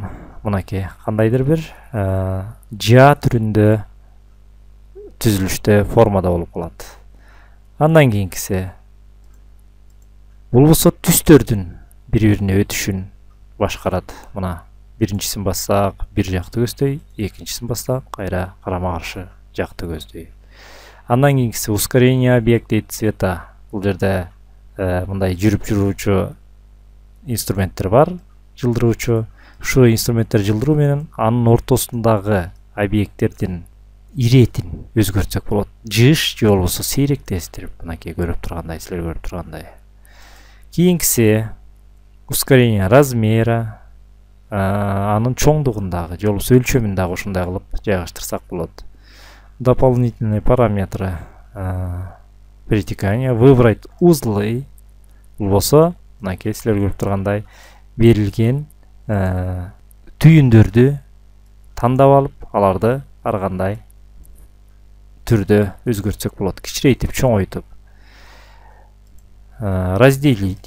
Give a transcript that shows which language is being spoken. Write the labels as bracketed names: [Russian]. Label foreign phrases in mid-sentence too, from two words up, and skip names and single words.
[Kyrgyz] Мынакей кандайдыр бир жа түрүндө түзүлүштө формада болуп калат. Андан кийинкиси, бул болсо түстөрдүн бири-бирине өтүшүн башкарат. Мына биринчисин бассак бир жакты көздөй, экинчисин бассак кайра карама каршы жакты көздөй. Андан кийинкиси [Russian] ускорение объекта цвета. [Kyrgyz] Бул жерде мындай жүрүп жүрүүчү инструменттер бар, жылдыруучу. Ушул инструменттер жылдыруу менен анын ортосундагы объекттердин иретин өзгөртсөк болот. Жыш же болбосо сейректештирип, мынакей көрүп тургандай, силер көрүп тургандай. Кийинкиси [Russian] ускорение размера, [Kyrgyz] анын чоңдугундагы же болбосо өлчөмүн дагы ушундай кылып жайгаштырсак болот. [Russian] Дополнительные параметры перетекания, выбрать узлы. [Kyrgyz] Бул болсо, мынакей силер көрүп тургандай, берилген түйүндөрдү тандап алып, аларды ар кандай түрдө өзгөртсөк болот, кичирейтип, чоңойтуп. [Russian] Разделить.